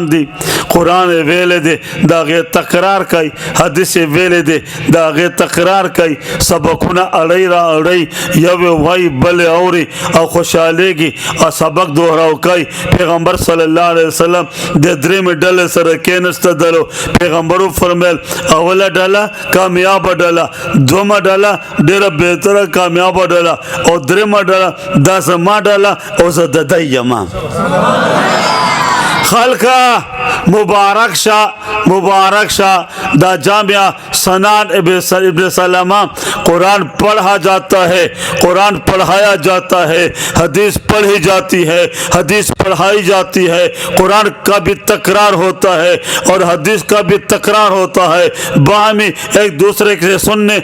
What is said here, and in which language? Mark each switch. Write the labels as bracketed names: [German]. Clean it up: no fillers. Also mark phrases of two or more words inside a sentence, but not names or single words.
[Pashto] دي قرآن یې ویلی دی د هغې تکرار کوي حدیث یې ویلی دی د هغې تکرار کوي سبقونه اړی را اړی یو یې وایي بل یې اوري او خوشحالیږي او سبق دوهراو کوي پیغمبر [Arabic] صلی الله علیه وسلم [Pashto] د درېیمې ډلې سره کېنستدلو پیغمبر وفرمیل اوله ډله کامیابه ډله دویمه ډله ډېره بهتره کامیابه ډله او درېیمه ډله دا زما ډله او زه د دی یمه [Urdu] خلقا مبارک شاہ دا جامعہ سنان ابن سلمہ قرآن پڑھا جاتا ہے قرآن پڑھایا جاتا ہے حدیث پڑھی جاتی ہے حدیث پڑھائی جاتی ہے قرآن کا بھی تکرار ہوتا ہے اور حدیث کا بھی تکرار ہوتا ہے باہمی ایک دوسرے سے سننے